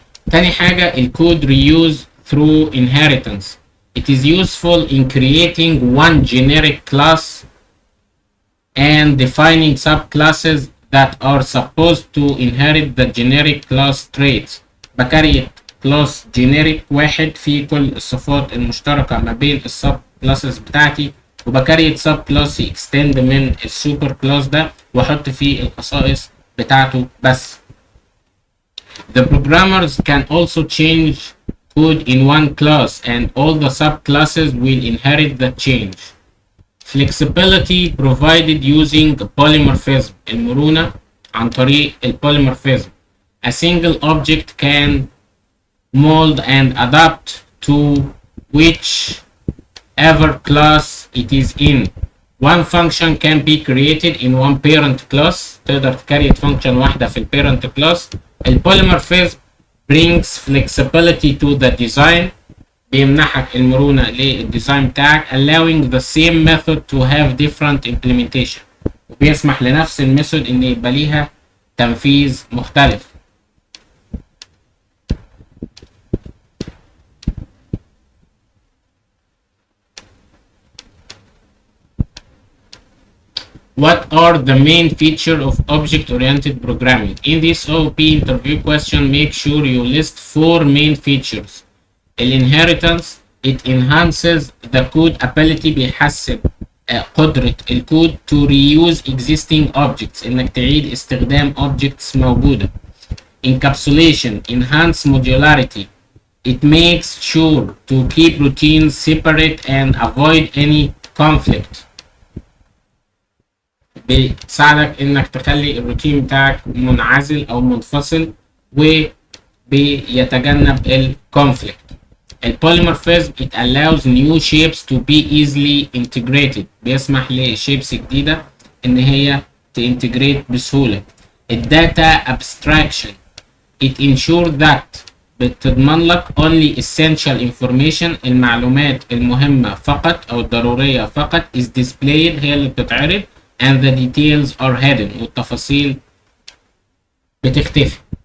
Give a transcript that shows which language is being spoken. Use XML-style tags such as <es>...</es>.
<ar>تاني حاجة الكود</ar> <en>reuse through inheritance. It is useful in creating one generic class and defining subclasses that are supposed to inherit the generic class traits.</en> <ar>بكريت كلاس generic واحد فيه كل الصفات المشتركة ما بين السب كلاسز بتاعتي، وبكريت سب كلاس extend من السوبر كلاس ده واحط فيه الخصائص بتاعته بس.</ar> <en>The programmers can also change code in one class and all the subclasses will inherit the change. Flexibility provided using polymorphism.</en> <ar>المرونة عن طريق polymorphism.</ar> <en>A single object can mold and adapt to whichever class it is in. One function can be created in one parent class.</en> <ar>تقدر تكريت function واحدة في parent class.</ar> <en>polymorphism brings flexibility to the design.</en> <ar>بيمنحك المرونة للديزاين بتاعك</ar> <en>allowing the same method to have different implementation.</en> <ar>وبيسمح لنفس الميثود ان يبقى ليها تنفيذ مختلف.</ar> <en>What are the main features of object-oriented programming? In this OOP interview question, make sure you list 4 main features. Inheritance, it enhances the code ability.</en> <ar>بيحسن قدرة الكود</ar> <en>to reuse existing objects.</en> <ar>انك تعيد استخدام objects موجودة.</ar> <en>Encapsulation enhance modularity. It makes sure to keep routines separate and avoid any conflict.</en> <ar>بيساعدك انك تخلي الروتين بتاعك منعزل او منفصل وبيتجنب الكونفليكت.</ar> <en>البوليمورفيزم it allows new shapes to be easily integrated.</en> <ar>بيسمح لشيبس جديدة ان هي تintegrate بسهولة.</ar> <en>الداتا abstraction it ensures that</en> <ar>بتضمن لك</ar> <en>only essential information</en> <ar>المعلومات المهمة فقط أو الضرورية فقط</ar> <en>is displayed</en> <ar>هي اللي بتتعرض</ar> <en>and the details are hidden</en> <ar>والتفاصيل بتختفي.</ar>